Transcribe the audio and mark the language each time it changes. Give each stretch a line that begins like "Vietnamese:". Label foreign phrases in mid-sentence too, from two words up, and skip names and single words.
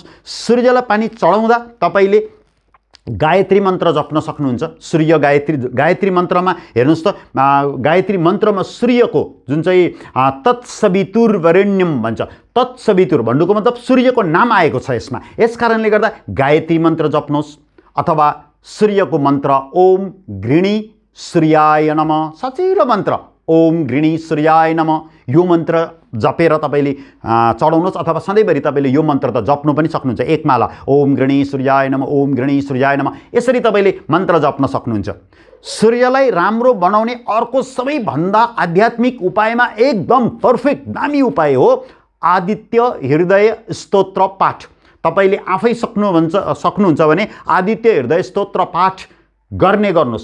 Nepali: सूर्यलाई पानी चढाउँदा तपाईँले गायत्री मन्त्र जप्न सक्नुहुन्छ। सूर्य गायत्री मन्त्रमा हेर्नुहोस् त, गायत्री मन्त्रमा सूर्यको जुन चाहिँ तत्सवितुर्वरेण्यम भन्छ, तत्सवितुर भन्नुको मतलब सूर्यको नाम आएको छ यसमा। यस कारणले गर्दा गायत्री मन्त्र जप्नुहोस्। अथवा सूर्यको मन्त्र
Sanskrit: ओम गृणी सूर्याय नमः,
Nepali: सजिलो मन्त्र
Sanskrit: ओम गृणी सूर्याय नमः,
Nepali: यो मन्त्र जपेर तपाईँले चढाउनुहोस्। अथवा सधैँभरि तपाईँले यो मन्त्र त जप्नु पनि सक्नुहुन्छ। एक माला
Sanskrit: ओम गृणी सूर्याय नमः, ओम गृणी सूर्याय नमः,
Nepali: यसरी तपाईँले मन्त्र जप्न सक्नुहुन्छ। सूर्यलाई राम्रो बनाउने अर्को सबैभन्दा आध्यात्मिक उपायमा एकदम पर्फेक्ट दामी उपाय हो आदित्य हृदय स्तोत्र पाठ। तपाईँले आफै सक्नुहुन्छ भने आदित्य हृदय स्तोत्र पाठ गर्नुहोस्।